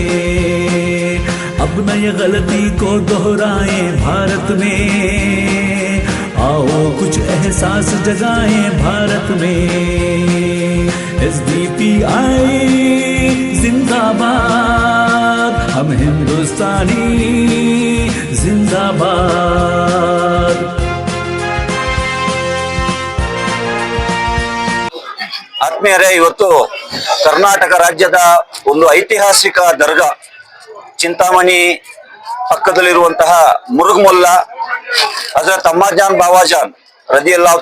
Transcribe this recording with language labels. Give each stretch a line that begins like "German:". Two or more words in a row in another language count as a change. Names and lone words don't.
Hindi: अब न ये गलती को दोहराएं भारत में, आओ कुछ एहसास जगाएं भारत में। SDPI जिंदाबाद, हम हिंदुस्तानी जिंदाबाद।
Kannada: ಆತ್ಮೀಯರೇ, ಇವತ್ತು ಕರ್ನಾಟಕ ರಾಜ್ಯದ ಒಂದು ಐತಿಹಾಸಿಕ ದರ್ಗಾ ಚಿಂತಾಮಣಿ ಪಕ್ಕದಲ್ಲಿರುವಂತಹ ಮುರುಗಮುಲ್ಲಾ ಹಜರತ್ ಅಮ್ಮಾಜಾನ್ ಬಾವಾಜಾನ್ ರದಿಯಲ್ಲಾಹು